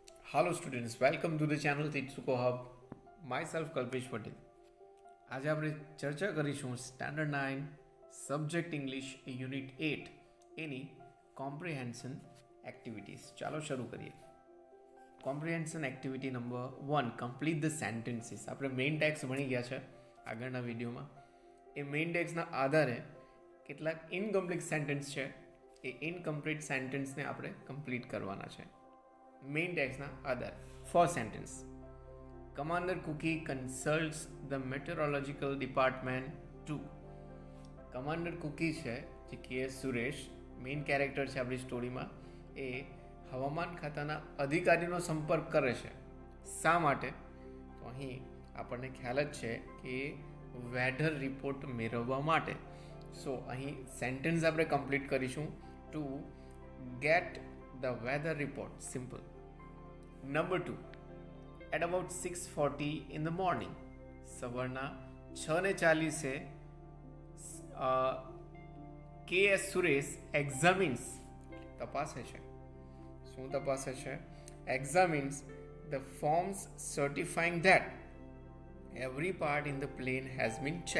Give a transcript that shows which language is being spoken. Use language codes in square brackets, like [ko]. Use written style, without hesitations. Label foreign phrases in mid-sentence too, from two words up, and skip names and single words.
[en] Hello students, welcome to the channel Titsuko Hub. Myself Kalpesh Patel. [gu] આજે આપણે ચર્ચા કરીશું [en] standard 9 subject English unit 8 [gu] એની [en] comprehension activities. [gu] ચાલો શરૂ કરીએ. [en] comprehension activity number 1, complete the sentences. [gu] આપણે [en] main text [gu] ભણી ગયા છે આગળના વિડીયોમાં. એ [en] main text [gu] આધારે કેટલાક [en] incomplete sentence [gu] છે, એ [en] incomplete sentence [gu] આપણે કમ્પ્લીટ કરવાના છે [en] main text [gu] આધારે. [en] first sentence, Commander Cookie consults the meteorological department to. [gu] કમાન્ડર કુકી છે જે કે સુરેશ [en] main character [gu] છે આપણી સ્ટોરીમાં, એ હવામાન ખાતાના અધિકારીનો સંપર્ક કરે છે. શા માટે? તો અહીં આપણને ખ્યાલ જ છે કે [en] weather report [gu] મેળવવા માટે. સો અહીં સેન્ટેન્સ આપણે કમ્પ્લીટ કરીશું, [en] to get the weather report. simple. number 2, at about 6:40 in the morning, [gu] સવારના 6:40 કે.એસ. સુરેશ એક્ઝામિન્સ, તપાસે છે. શું તપાસે છે? [en] examines the forms certifying that every part in the plane has been check.